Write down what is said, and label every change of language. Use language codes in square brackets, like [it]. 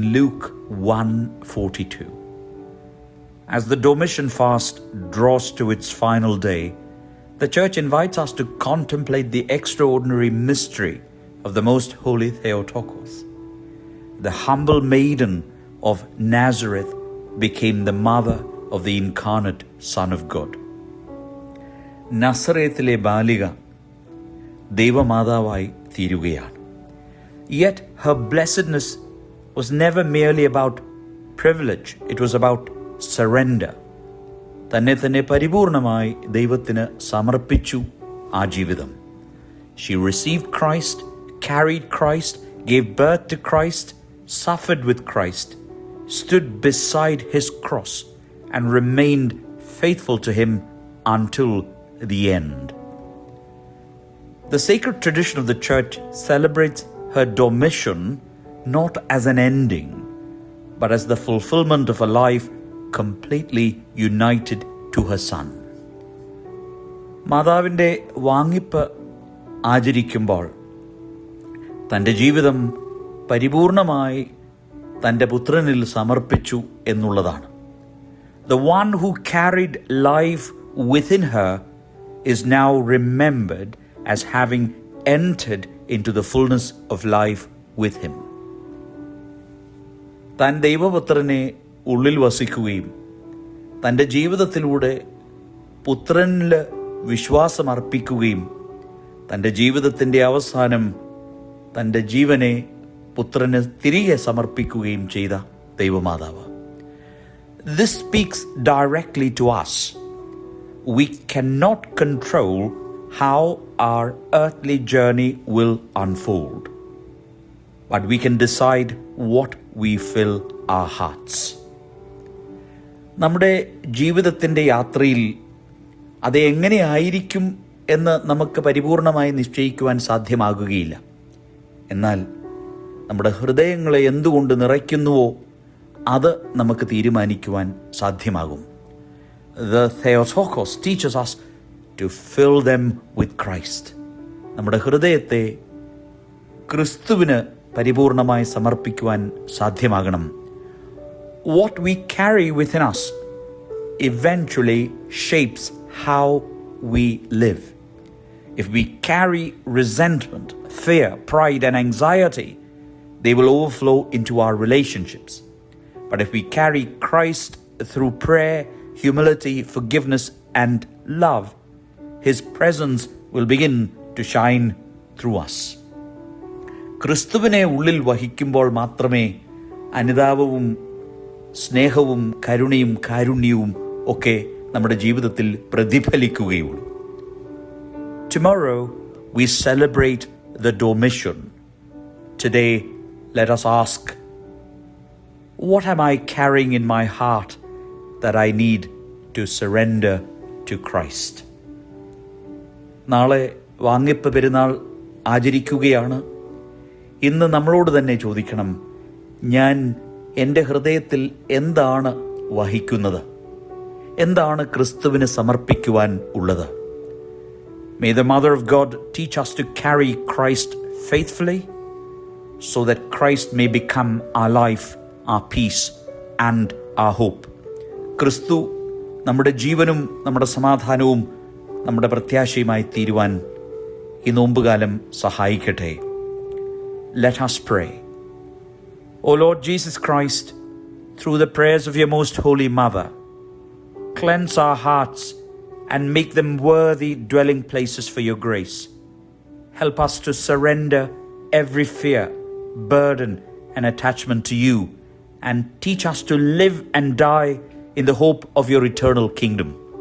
[en] Luke 1:42. As the Domitian fast draws to its final day, the Church invites us to contemplate the extraordinary mystery of the Most Holy Theotokos. The humble maiden of Nazareth became the mother of the incarnate Son of God. [ml] നസറേത്തിലെ ബാലിക ദൈവമാതാവായി തീരുകയാണ്. [en] Yet her blessedness was never merely about privilege, it was about surrender. [ml] തന്നെ പരിപൂർണമായി ദൈവത്തിന് സമർപ്പിച്ചു ആ ജീവിതം. [en] She received Christ, carried Christ, gave birth to Christ, suffered with Christ, stood beside his cross, and remained faithful to him until the end. The sacred tradition of the Church celebrates her Domitian not as an ending, but as the fulfillment of a life completely united to her Son. [ml] മാതാവിൻ്റെ വാങ്ങിപ്പ് ആചരിക്കുമ്പോൾ തൻ്റെ ജീവിതം പരിപൂർണമായി തൻ്റെ പുത്രനിൽ സമർപ്പിച്ചു എന്നുള്ളതാണ്. [en] The one who carried life within her is now remembered as having entered into the fullness of life with him. [ml] താൻ ദൈവപുത്രനെ ഉള്ളിൽ വസിക്കുകയും തൻ്റെ ജീവിതത്തിലൂടെ പുത്രനിൽ വിശ്വാസമർപ്പിക്കുകയും തൻ്റെ ജീവിതത്തിൻ്റെ അവസാനം തൻ്റെ ജീവനെ പുത്രന് തിരികെ സമർപ്പിക്കുകയും ചെയ്ത ദൈവമാതാവ്. [en] This speaks directly to us. We cannot control how our earthly journey will unfold, but we can decide what we fill our hearts. [ml] നമ്മുടെ ജീവിതത്തിൻ്റെ യാത്രയിൽ അത് എങ്ങനെയായിരിക്കും എന്ന് നമുക്ക് പരിപൂർണമായി നിശ്ചയിക്കുവാൻ സാധ്യമാകുകയില്ല. എന്നാൽ നമ്മുടെ ഹൃദയങ്ങളെ എന്തുകൊണ്ട് നിറയ്ക്കുന്നുവോ അത് നമുക്ക് തീരുമാനിക്കുവാൻ സാധ്യമാകും. [en] The Theotokos teaches us to fill them with Christ. [ml] നമ്മുടെ ഹൃദയത്തെ ക്രിസ്തുവിന് പരിപൂർണമായി സമർപ്പിക്കുവാൻ സാധ്യമാകണം. [en] What we carry within us eventually shapes how we live. If we carry resentment, fear, pride, and anxiety, they will overflow into our relationships. But if we carry Christ through prayer, humility, forgiveness, and love, his presence will begin to shine through us. [ml] ക്രിസ്തുവിനെ ഉള്ളിൽ വഹിക്കുമ്പോൾ മാത്രമേ അനുതാപവും സ്നേഹവും കരുണയും കാരുണ്യവും ഒക്കെ നമ്മുടെ ജീവിതത്തിൽ പ്രതിഫലിക്കുകയുള്ളൂ. [en] Tomorrow we celebrate the Domitian. Today let us ask, what am I carrying in my heart that I need to surrender to Christ? [ml] നാളെ വാങ്ങിപ്പ് പെരുന്നാൾ ആചരിക്കുകയാണ്. ഇന്ന് നമ്മളോട് തന്നെ ചോദിക്കണം, ഞാൻ എൻ്റെ ഹൃദയത്തിൽ എന്താണ് വഹിക്കുന്നത്? എന്താണ് ക്രിസ്തുവിന് സമർപ്പിക്കുവാൻ ഉള്ളത്? [en] May the Mother of God teach us to carry Christ faithfully so that Christ may become our life, our peace and our hope. [ml] ക്രിസ്തു നമ്മുടെ ജീവനും നമ്മുടെ സമാധാനവും നമ്മുടെ പ്രത്യാശയുമായി തീരുവാൻ ഈ നോമ്പുകാലം സഹായിക്കട്ടെ. [en] Let us pray. O Lord Jesus Christ, through the prayers of your most holy Mother, cleanse our hearts and make them worthy dwelling places for your grace. Help us to surrender every fear, burden, and attachment to you, and teach us to live and die in the hope of your eternal kingdom.